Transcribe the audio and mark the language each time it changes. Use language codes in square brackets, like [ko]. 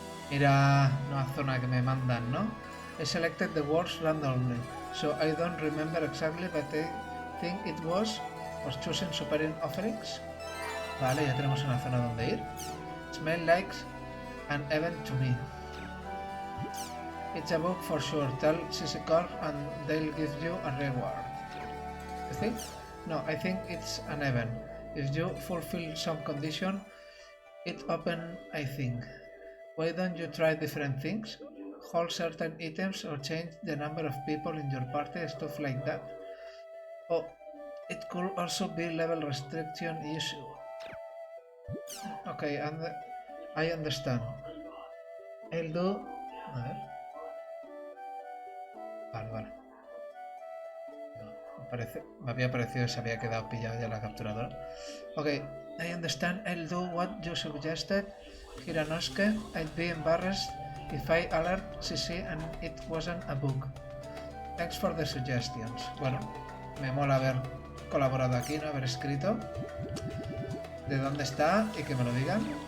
[es] Mira, nueva zona que me mandan, ¿no? [en] I selected the words randomly, so I don't remember exactly, but I think it was choosing superior offerings. [es] Vale, ya tenemos una zona donde ir. [en] Smell like an event to me. It's a book for sure. Tell CC Corp and they'll give you a reward. You think? No, I think it's an event. If you fulfill some condition, it open, I think. Why don't you try different things? Hold certain items or change the number of people in your party, stuff like that. Oh, it could also be level restriction issue. Okay, and I understand. I'll do... [es] A ver. Vale. Me había parecido que se había quedado pillado ya la capturadora. [en] Okay, I understand. I'll do what you suggested. Hiranosuke, I'd be embarrassed if I alert CC and it wasn't a book. Thanks for the suggestions. [es] Bueno, me mola haber colaborado aquí, no haber escrito de dónde está y que me lo digan.